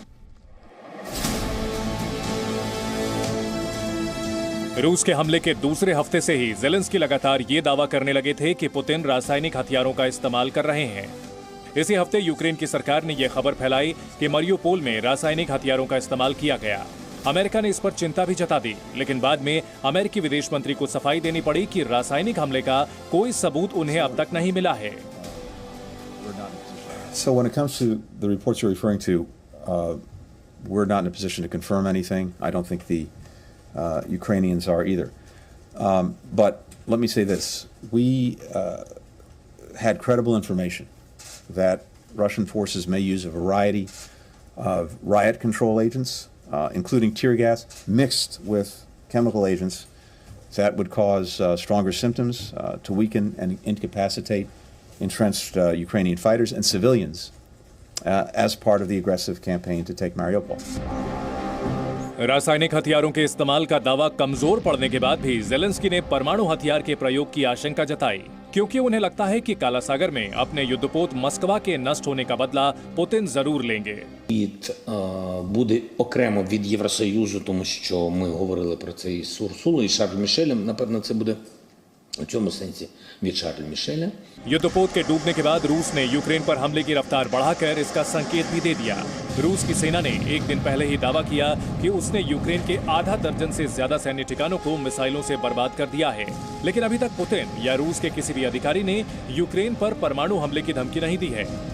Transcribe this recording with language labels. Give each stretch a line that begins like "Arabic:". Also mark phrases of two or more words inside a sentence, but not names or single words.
Hindi: रूस के हमले के दूसरे हफ्ते से ही ज़ेलेंस्की लगातार ये दावा करने लगे थे कि पुतिन रासायनिक हथियारों का इस्तेमाल कर रहे हैं। इसी हफ्ते यूक्रेन की सरकार ने यह खबर फैलाई कि मारियोपोल में रासायनिक हथियारों का इस्तेमाल किया गया। अमेरिका ने इस पर चिंता भी जता दी, लेकिन बाद में अमेरिकी विदेश मंत्री को सफाई देनी पड़ी कि रासायनिक हमले का कोई सबूत उन्हें अब तक नहीं मिला है।
English: So when it comes to the reports you're referring to, we're not in a position to confirm anything. I don't think the Ukrainians are either. But let me say this. We had credible information that Russian forces may use a variety of riot control agents, including tear gas, mixed with chemical agents that would cause stronger symptoms, to weaken and incapacitate entrenched Ukrainian fighters and civilians as part of the aggressive campaign to take Mariupol.
Hindi: रासायनिक हथियारों के इस्तेमाल का दावा कमजोर पड़ने के बाद भी ज़ेलेंस्की ने परमाणु हथियार के प्रयोग की आशंका जताई, क्योंकि उन्हें लगता है कि काला सागर में अपने युद्धपोत मस्कवा के नष्ट होने का बदला पुतिन जरूर लेंगे।
Ukrainian: Буде окремо від Євросоюзу, тому що ми говорили про це із Урсулою, і Шарль Мішелем. Напевно, це буде у цьому сенсі від Шарль Мішеля.
Hindi: युद्धपोत के डूबने के बाद रूस ने यूक्रेन पर हमले की रफ्तार बढ़ाकर इसका संकेत भी दे दिया। रूस की सेना ने एक दिन पहले ही दावा किया कि उसने यूक्रेन के आधा दर्जन से ज्यादा सैन्य ठिकानों को मिसाइलों से बर्बाद कर दिया है, लेकिन अभी तक पुतिन या रूस के किसी भी अधिकारी ने यूक्रेन पर परमाणु हमले की धमकी नहीं दी है।